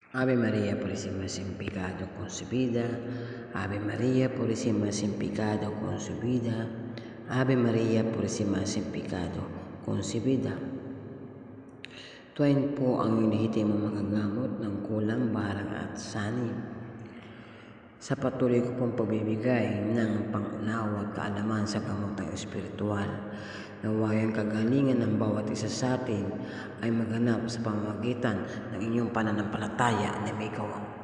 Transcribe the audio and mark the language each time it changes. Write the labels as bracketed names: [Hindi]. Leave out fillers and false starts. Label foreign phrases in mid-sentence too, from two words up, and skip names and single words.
[Spanish] Ave María Purísima sin pecado concebida, Ave María Purísima sin pecado concebida, Ave María Purísima sin pecado concebida. [Filipino] Tuwain po ang inihitimong magagamot ng kulang, barang at sanib. Sa patuloy ko pong pagbibigay ng pangunawa at kaalaman sa gamotang espiritual, naway ang kagalingan ng bawat isa sa atin ay maganap sa pamamagitan ng inyong pananampalataya na may gawa.